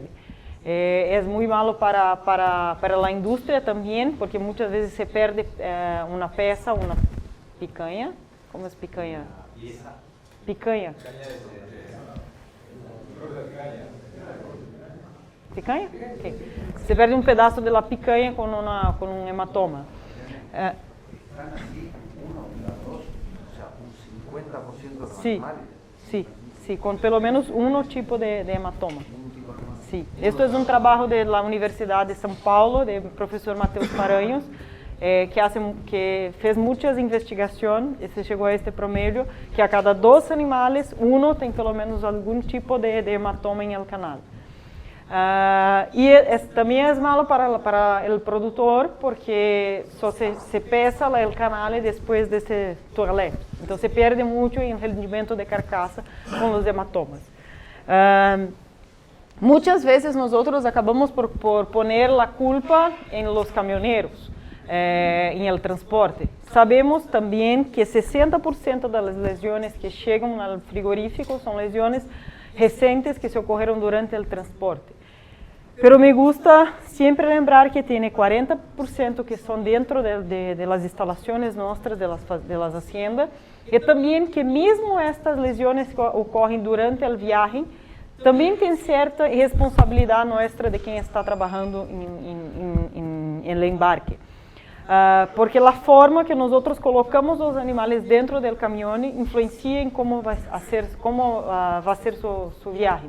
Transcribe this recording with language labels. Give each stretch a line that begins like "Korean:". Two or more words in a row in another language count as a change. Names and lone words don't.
Portuguese: É muito malo para a indústria também, porque muitas vezes se perde uma peça, uma picanha. Como é picanha? Picanha. Picanha? Okay. Se perde um pedaço da picanha com um hematoma.
Spanish: Sí, con pelo menos un tipo de hematoma. Sí. Esto es un trabajo de la Universidad de São Paulo, del profesor Mateus Paranhos, que fez muchas investigaciones y se llegó a este promedio, que a cada 2 animales, uno
Portuguese: tem pelo menos
Spanish: algún tipo de hematoma en el canal.
Portuguese: Também é malo para o produtor, porque só se pesa o canal depois desse toilette. Então se perde muito em rendimento de carcaça com os hematomas. Muitas vezes nós acabamos por poner a culpa em los caminhoneiros, em el transporte. Sabemos também que 60% das lesões que chegam ao frigorífico são lesões recentes que se ocorreram durante o transporte.
Spanish: Pero me gusta siempre lembrar que tiene 40% que son dentro de las instalaciones nuestras, de las haciendas, y también que mismo estas lesiones que ocurren durante el viaje,
Portuguese: também tem certa responsabilidade nossa de quem está trabalhando em embarque. Porque a forma que nós colocamos os animais dentro do caminhão influencia em como vai ser sua viagem.